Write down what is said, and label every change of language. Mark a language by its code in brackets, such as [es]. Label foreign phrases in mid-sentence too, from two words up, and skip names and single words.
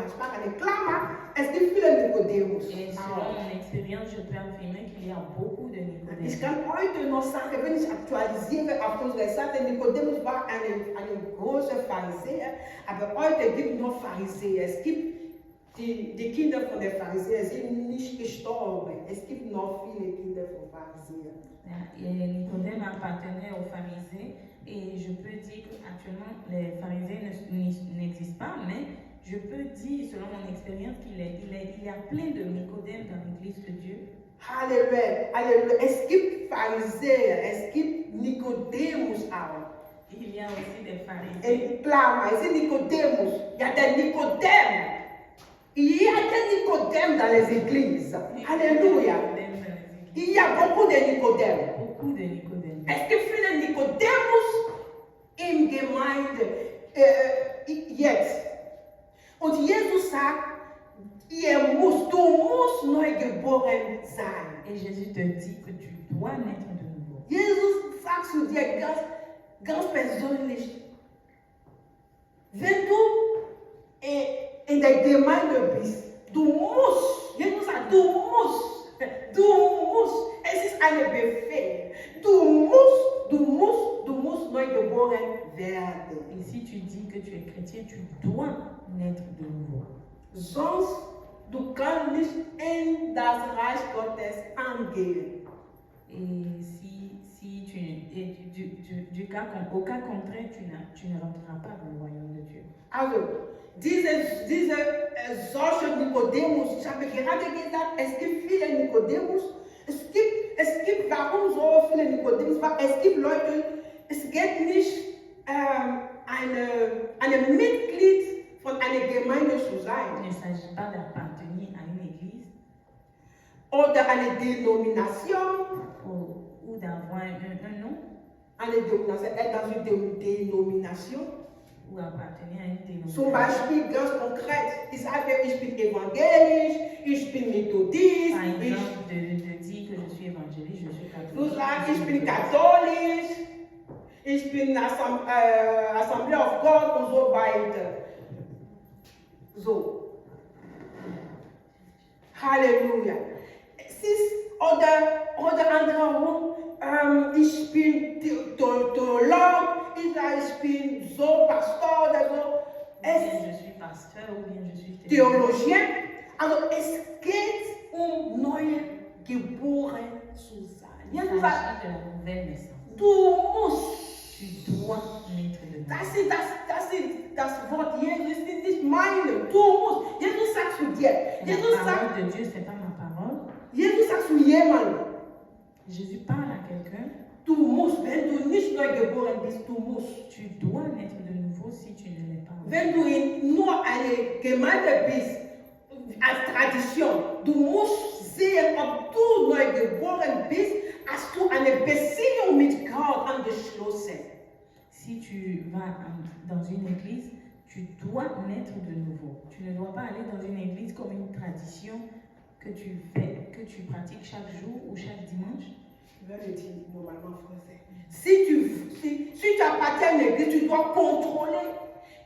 [de] Ich mache eine Klammer. Es gibt viele Nikodemus. [fr] Et selon mon expérience, je peux affirmer qu'il y a beaucoup de Nicodemus. [de] Ich kann heute noch sagen, wenn ich aktualisiere auf unsere Seite, Nikodemus war ein großer Pharisäer, aber heute gibt es noch Pharisäer. Es gibt die Kinder von den Pharisäern sind nicht gestorben. Es gibt noch viele Kinder von Pharisäern. [fr] Nicodème appartenait aux pharisiens et je peux dire qu'actuellement les pharisiens n'existent pas, mais je peux dire selon mon expérience qu'il y a plein de Nicodème dans l'église de Dieu. [de] Halleluja, Halleluja. Es gibt Pharisäer, es gibt Nikodemus auch. [fr] Il y a aussi des pharisiens. [de] In Klammer, es sind Nikodemus. [fr] Il y a des Nicodèmes. Il y a des Nicodèmes dans les églises. Alléluia. Il y a beaucoup de Nicodèmes. Beaucoup de Nicodèmes. [de] Es gibt viele Nikodemus in Gemeinde jetzt. Und Jesus sagt, du musst neu geboren sein. [fr] Et Jésus te dit que tu dois naître de nouveau. [de] Jesus sagt zu dir ganz persönlich, wenn du in der Gemeinde bist, du musst, Jesus sagt, du musst, es ist ein Befehl, du musst neu geboren werden. [fr] Et si tu dis que tu es chrétien, tu dois naître de nouveau. [de] Sonst du kannst nicht in das Reich Gottes angehen. [fr] Et au cas contraire, tu ne rentreras pas dans le royaume de Dieu. [de] Also, solche Nikodemus, ich habe gerade gesagt, es gibt viele Nikodemus. Es gibt, warum so viele Nikodemus? Weil es gibt Leute, es geht nicht ein Mitglied von einer Gemeinde zu sein. [fr] Il ne s'agit pas d'appartenir à une église [de] oder eine Denomination. [fr] Ou d'avoir un nom. [de] Eine Denomination, [fr] dans une dénomination. Ou appartenir à une dénomination. [de] Zum Beispiel ganz konkret, ich sage, ich bin evangelisch, ich bin Methodist. [fr] Par exemple, de dire que je suis évangéliste, je suis catholique. [de] Du sagst, ich bin katholisch, ich bin Assembly of God und so weiter. So. Halleluja. Es ist, oder andere, ich bin Theologe, ich bin so Pastor oder so. [fr] Je suis pasteur ou bien je suis Theologien. [de] Also es geht neue geboren zu sein. Jesus sagt, [fr] de la nouvelle naissance. [de] Du musst. [fr] Tu dois naître de nouveau. [de] Das ist das Wort Jesus, ist nicht meine. Du musst. Jesus sagt zu dir. Jesus [fr] La [de] sagt, [fr] parole de Dieu, c'est pas ma parole. [de] Jesus sagt zu jemandem. [fr] Jésus parle à quelqu'un. [de] Du musst, wenn du nicht neu geboren bist, du musst. [fr] Tu dois naître de nouveau si tu ne l'es pas. Wenn du in nur eine Gemeinde bist, als Tradition, du musst sehen, ob du neu geboren bist, hast du eine Beziehung mit Gott angeschlossen. Si tu vas dans une église, tu dois naître de nouveau. Tu ne dois pas aller dans une église comme une tradition que tu fais, que tu pratiques chaque jour ou chaque dimanche. Je vais le dire normalement en français. Si tu appartiens à l'église, tu dois contrôler.